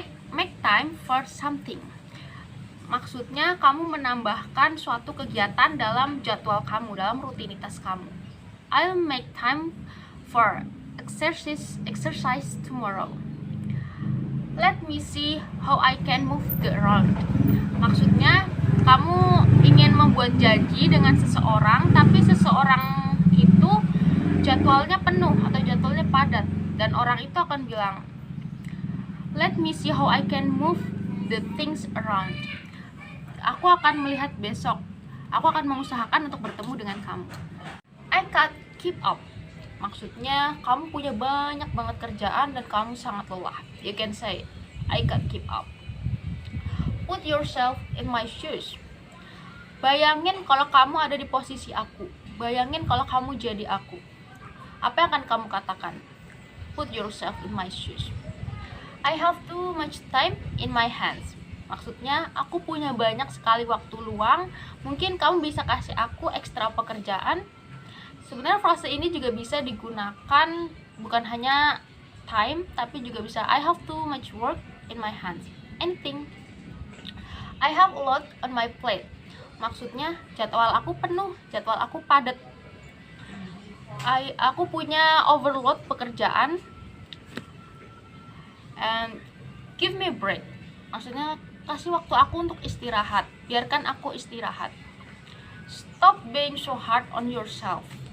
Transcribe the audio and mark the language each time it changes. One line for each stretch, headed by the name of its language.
English: Make time for something.
Indonesian: Maksudnya kamu menambahkan suatu kegiatan dalam jadwal kamu, dalam rutinitas kamu.
English: I'll make time for exercise tomorrow. Let me see how I can move the around.
Indonesian: Maksudnya kamu ingin membuat janji dengan seseorang, tapi seseorang itu jadwalnya penuh atau jadwalnya padat, dan orang itu akan bilang,
English: let me see how I can move the things around.
Indonesian: Aku akan melihat besok. Aku akan mengusahakan untuk bertemu dengan kamu.
English: I can't keep up.
Indonesian: Maksudnya kamu punya banyak banget kerjaan dan kamu sangat lelah.
English: You can say, I can't keep up. Put yourself in my shoes.
Indonesian: Bayangin kalau kamu ada di posisi aku. Bayangin kalau kamu jadi aku. Apa yang akan kamu katakan?
English: Put yourself in my shoes. I have too much time in my hands.
Indonesian: Maksudnya, aku punya banyak sekali waktu luang. Mungkin kamu bisa kasih aku ekstra pekerjaan. Sebenarnya frase ini juga bisa digunakan bukan hanya time, tapi juga bisa
English: I have too much work in my hands. Anything. I have a lot on my plate.
Indonesian: Maksudnya jadwal aku penuh, jadwal aku padat. Aku punya overload pekerjaan.
English: And give me a break.
Indonesian: Maksudnya kasih waktu aku untuk istirahat. Biarkan aku istirahat.
English: Stop being so hard on yourself.